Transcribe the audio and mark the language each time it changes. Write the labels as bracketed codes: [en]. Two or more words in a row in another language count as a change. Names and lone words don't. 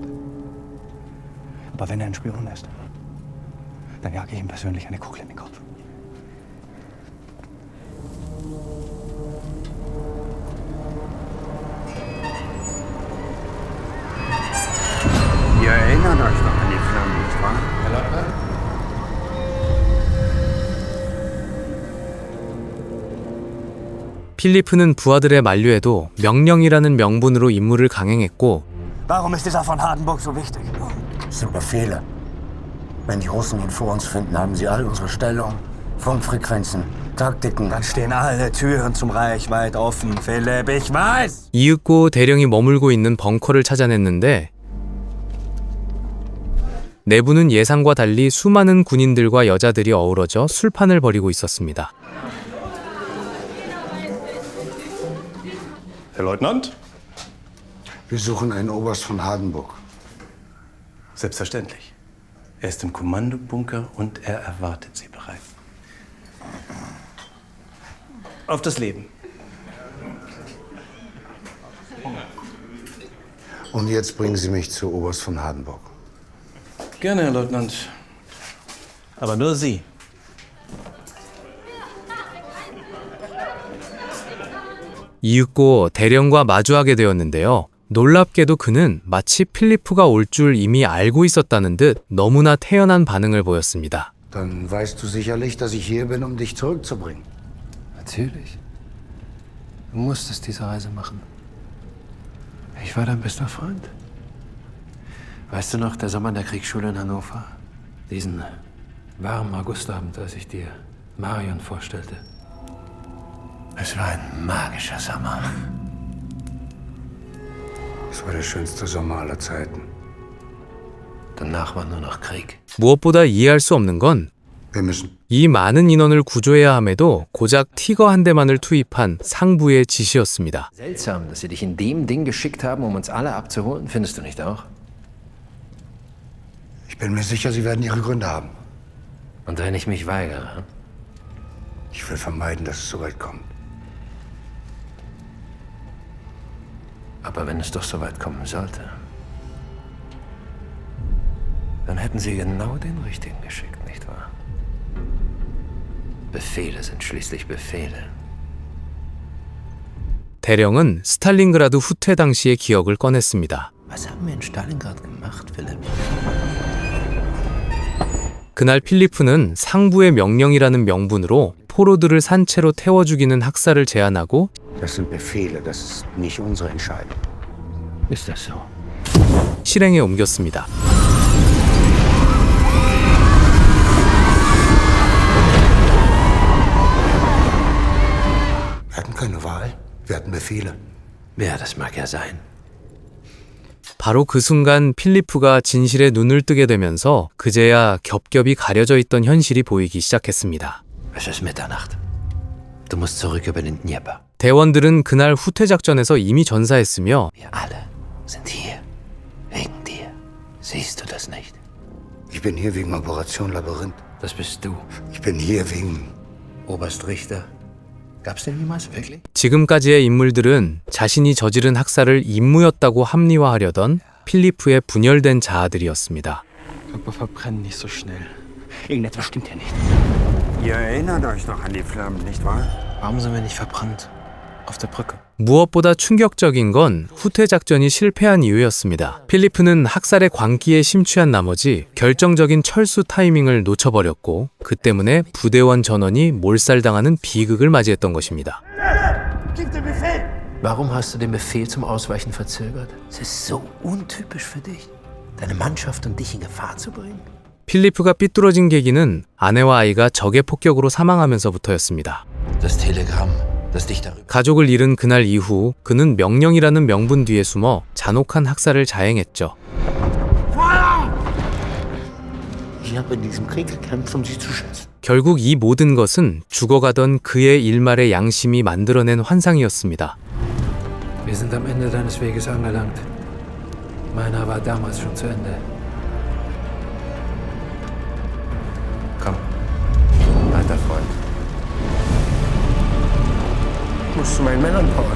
[de] Aber wenn er ein Spion ist, dann jage ich ihm persönlich eine Kugel in den Kopf. Ihr erinnert euch doch an die Flammen, nicht wahr? Herr Leutnant? [ko] 필리프는 부하들의 만류에도 명령이라는 명분으로 임무를 강행했고 [de] Warum ist dieser von Hardenburg so wichtig? Es sind Befehle. Wenn die Russen ihn vor uns finden, haben sie all unsere Stellung, Funkfrequenzen, Taktiken. Dann stehen alle Türen zum Reich weit offen, Philipp, ich weiß! [ko] 이윽고 대령이 머물고 있는 벙커를 찾아냈는데 내부는 예상과 달리 수많은 군인들과 여자들이 어우러져 술판을 벌이고 있었습니다. [de] Herr Leutnant? Wir suchen einen Oberst von Hardenburg. Selbstverständlich. Er ist im Kommandobunker und er erwartet Sie bereit. Auf das Leben. Und jetzt bringen Sie mich zu Oberst von Hardenburg. Gerne, Herr Leutnant. Aber nur Sie. [ko] 이윽고 대령과 마주하게 되었는데요. 놀랍게도 그는 마치 필리프가 올 줄 이미 알고 있었다는 듯 너무나 태연한 반응을 보였습니다. [de] Dann weißt du sicherlich, dass ich hier bin, um dich zurückzubringen. Natürlich. Du musstest diese Reise machen. Ich war dein bester Freund. Weißt du noch, der Sommer in der Kriegsschule in Hannover? Diesen warmen Augustabend, als ich dir Marion vorstellte. Es war ein magischer Sommer. Es war der schönste Sommer aller Zeiten. Danach war nur noch Krieg. [ko] 무엇보다 이해할 수 없는 건 [de] Wir müssen. [ko] 이 많은 인원을 구조해야 함에도 고작 티거 한 대만을 투입한 상부의 지시였습니다. [de] Seltsam, dass sie dich in dem Ding geschickt haben, um uns alle abzuholen, findest du nicht auch? Ich bin mir sicher, Sie werden Ihre Gründe haben. Und wenn ich mich weigere? Ich will vermeiden, dass es so weit kommt. Aber wenn es doch so weit kommen sollte, dann hätten sie genau den richtigen geschickt, nicht wahr? Befehle sind schließlich Befehle. [ko] 대령은 스탈린그라드 후퇴 당시의 기억을 꺼냈습니다. [de] Was haben wir in Stalingrad gemacht, Philipp? [ko] 그날 필리프는 상부의 명령이라는 명분으로 포로들을 산채로 태워 죽이는 학살을 제안하고 [de] Das sind Befehle, das ist nicht unsere Entscheidung. Ist das so? [ko] 실행에 옮겼습니다. [de] Wir hatten keine Wahl. Wir hatten Befehle. Ja, das mag ja sein. [ko] 바로 그 순간 필리프가 진실에 눈을 뜨게 되면서 그제야 겹겹이 가려져 있던 현실이 보이기 시작했습니다. [de] Es ist Mitternacht. Du musst zurück über den Dnieper. [ko] 대원들은 그날 후퇴 작전에서 이미 전사했으며 [de] Wir alle sind hier. Wegen dir. Siehst du das nicht? Ich bin hier wegen Operation Labyrinth. Das bist du. Ich bin hier wegen Oberst Richter. Gab's den jemals wirklich? [ko] 지금까지의 인물들은 자신이 저지른 학살을 임무였다고 합리화하려던 필리프의 분열된 자아들이었습니다. [de] Aber verbrenn nicht so schnell. Irgendetwas stimmt hier nicht. Ihr erinnert euch noch an die Flammen, nicht wahr? Warum sind wir nicht verbrannt? Auf der Brücke. [ko] 무엇보다 충격적인 건 후퇴 작전이 실패한 이유였습니다. 필리프는 학살의 광기에 심취한 나머지 결정적인 철수 타이밍을 놓쳐버렸고 그 때문에 부대원 전원이 몰살당하는 비극을 맞이했던 것입니다. [de] Warum hast du den Befehl zum Ausweichen verzögert? Es ist so untypisch für dich, deine Mannschaft und dich in Gefahr zu bringen. [ko] 필리프가 삐뚤어진 계기는 아내와 아이가 적의 폭격으로 사망하면서부터였습니다. [de] Das Telegramm das dich darüber. [ko] 가족을 잃은 그날 이후 그는 명령이라는 명분 뒤에 숨어 잔혹한 학살을 자행했죠. [de] Ich habe in diesem Krieg gekämpft, um sie zu schützen. [ko] 결국 이 모든 것은 죽어가던 그의 일말의 양심이 만들어낸 환상이었습니다. [de] Wir sind am Ende deines Weges angelangt. Meiner war damals schon zu Ende. Komm, alter Freund. Ich muss zu meinen Männern, Paul.